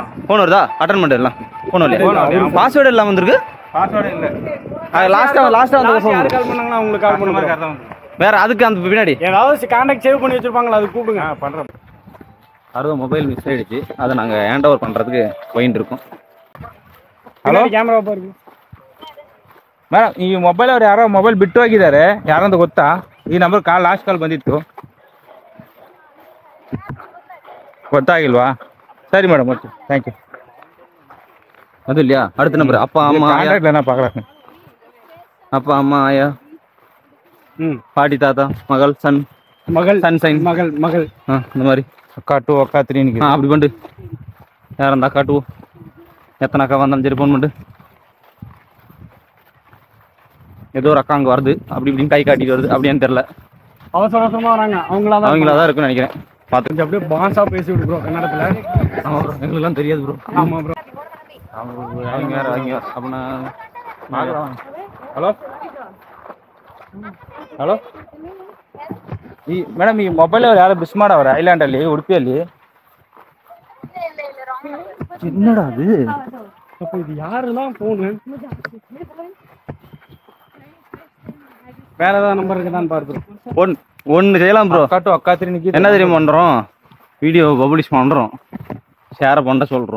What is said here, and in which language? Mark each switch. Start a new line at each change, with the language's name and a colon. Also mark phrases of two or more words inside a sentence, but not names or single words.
Tamil: ஃபோன் வருதா? அட்டன் பண்ணிடலாம். ஃபோன் இல்லையா? பாஸ்வேர்டு இல்லாமல் வந்திருக்கு. பாஸ்வேர்டு இல்லை. லாஸ்ட்டாக வந்து யார் கால் பண்ணாங்கன்னா உங்களுக்கு கால் பண்ணுவாங்க. வேற அதுக்கு அந்த பின்னாடி ஏதாவது
English: contact save
Tamil: பண்ணி வச்சிருப்பாங்களா, அது கூப்பிடுங்க. பண்ணுறேன். அறுபது
English: mobile miss
Tamil: ஆகிடுச்சு. அதை நாங்கள்
English: hand over
Tamil: பண்ணுறதுக்கு போயிட்டு இருக்கோம்.
Kannada: ಹಲೋ ಕ್ಯಾಮ್ರಾ ಬರ್ರಿ ಮೇಡಮ್. ಈ ಮೊಬೈಲ್ ಅವ್ರು ಯಾರೋ ಮೊಬೈಲ್ ಬಿಟ್ಟು ಹೋಗಿದ್ದಾರೆ, ಯಾರಂತ ಗೊತ್ತಾ? ಈ ನಂಬರ್
English: last call
Kannada: ಬಂದಿತ್ತು, ಗೊತ್ತಾಗಿಲ್ವಾ? ಸರಿ ಮೇಡಮ್, ಓಕೆ,
English: thank you.
Tamil: அது இல்லையா? அடுத்த நம்பர் அப்பா அம்மா கான்டாக்ட்ல பார்க்குறேன். அப்பா அம்மா ஆயா பாட்டி தாத்தா மகள் சன் சைன் மகள் இந்த மாதிரி அக்கா 2 அக்கா 3 அப்படி பண்ணு. யார் அந்த அக்கா 2 எத்தனை அக்கா வந்தாலும் சரி ஃபோன் பண்ணு. ஏதோ ஒரு அக்கா அங்கே வருது, அப்படி இப்படின்னு கை காட்டிட்டு வருது, அப்படியான்னு தெரியல. அவசர அவசரமா வராங்க. அவங்களா தான் இருக்குன்னு நினைக்கிறேன். பார்த்து அப்படியே பான்ஸா பேசி விடு ப்ரோ கன்னடத்துல. ஆமாம் ப்ரோ, எங்களுக்குலாம் தெரியாது ப்ரோ. ஆமா ப்ரோ. அவங்க அப்படின்னா
Kannada: ಹಲೋ ಹಲೋ. ಈ ಮೇಡಮ್, ಈ ಮೊಬೈಲ್ ಅವ್ರು ಯಾರು ಮಿಸ್ ಮಾಡವ್ರೆ ಐಲ್ಯಾಂಡಲ್ಲಿ, ಉಡುಪಿಯಲ್ಲಿ?
Tamil: என்னடா அது? அப்போ இது யாரெல்லாம் போனு? வேற ஏதாவது நம்பர் இருக்குதான்னு பார்த்துருவோம். ஒன்று செய்யலாம் ப்ரோ. அக்கா 2 அக்கா 3 என்ன தெரியும் பண்ணுறோம்?
English: video publish
Tamil: பண்ணுறோம், ஷேரை பண்ண சொல்கிறோம்.